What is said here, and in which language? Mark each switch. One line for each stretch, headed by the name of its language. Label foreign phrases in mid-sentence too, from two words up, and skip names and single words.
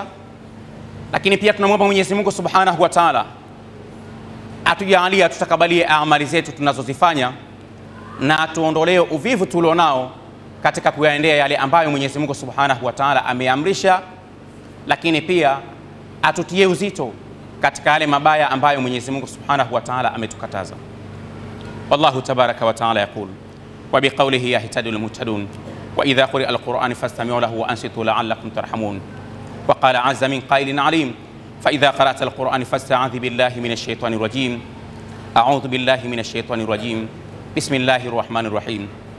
Swahili: Lakini pia tunamwomba Mwenyezi Mungu
Arabic: سبحانه وتعالى
Swahili: atujalie, tutakabalie amali zetu tunazozifanya na atuondolee uvivu tulionao katika kuyaendea yale ambayo Mwenyezi Mungu
Arabic: سبحانه وتعالى
Swahili: ameamrisha, lakini pia atutie uzito katika yale mabaya ambayo Mwenyezi Mungu
Arabic: سبحانه وتعالى
Swahili: ametukataza.
Arabic: والله تبارك وتعالى يقول وبقوله يهتدي المهتدون وإذا قرئ القرآن فاستمعوا له وأنصتوا لعلكم ترحمون. وقال عز من قائل عليم فإذا قرأت القرآن فاستعذ بالله من الشيطان الرجيم. أعوذ بالله من الشيطان الرجيم بسم الله الرحمن الرحيم.